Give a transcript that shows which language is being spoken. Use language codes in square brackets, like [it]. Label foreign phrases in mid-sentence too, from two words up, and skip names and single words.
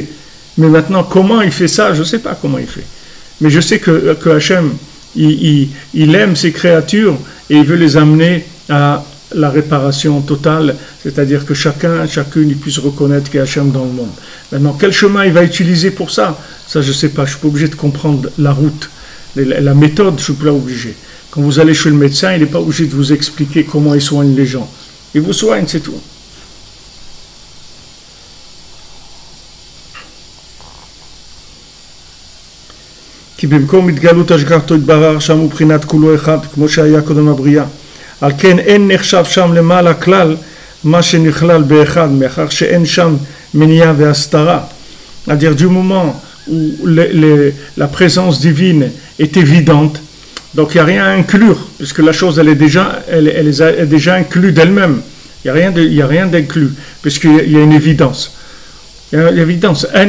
[fr] Mais maintenant, comment il fait ça? Je ne sais pas comment il fait. Mais je sais que Hachem, il aime ses créatures et il veut les amener à la réparation totale, c'est-à-dire que chacune puisse reconnaître qu'il y a Hachem dans le monde. Maintenant, quel chemin il va utiliser pour ça? Ça, je ne sais pas. Je ne suis pas obligé de comprendre la route. La méthode, je ne suis pas obligé. Quand vous allez chez le médecin, il n'est pas obligé de vous expliquer comment il soigne les gens. Il vous soigne, c'est tout. [he] כי במקום התגלות השגחתו יתברר שם ובחינת כולו אחד, כמו שהיה קודם הבריאה. על כן אין נחשב שם למעלה כלל מה שנכלל באחד, מאחר שאין שם מניעה והסתרה. [fr] C'est-à-dire du moment où la présence divine est évidente, donc il n'y a rien à inclure, puisque la chose elle est déjà inclue d'elle-même. Il n'y a rien d'inclus, puisqu'il y a une évidence. Il y a l'évidence.